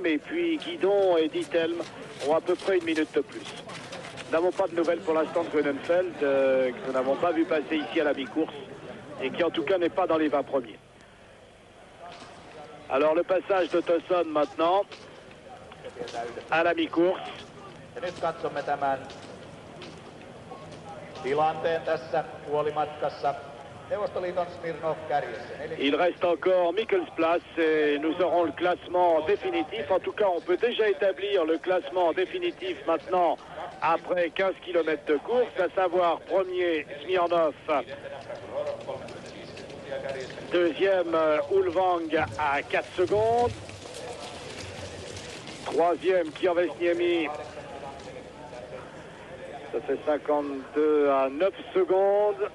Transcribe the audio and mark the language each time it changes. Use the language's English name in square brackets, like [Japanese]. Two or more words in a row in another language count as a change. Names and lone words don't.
[French] Et puis Guidon et Dittelm ont à peu près une minute de plus. Nous n'avons pas de nouvelles pour l'instant de Grönenfeld, que nous n'avons pas vu passer ici à la mi-course. Et qui en tout cas n'est pas dans les 20 premiers. Alors le passage de Tosson maintenant à la mi-course. [Finnish] Ja nyt katsomme tämän tilanteen tässä puolimatkassa. Neuvostoliiton Smirnov kärjessä. [French] Il reste encore Mikkelsplass et nous aurons le classement définitif. En tout cas, on peut déjà établir le classement définitif maintenant après 15 km de course, à savoir premier Smirnov, deuxième Ulvang à 4 secondes, troisième Kirvesniemi, ça fait 52 à 9 secondes.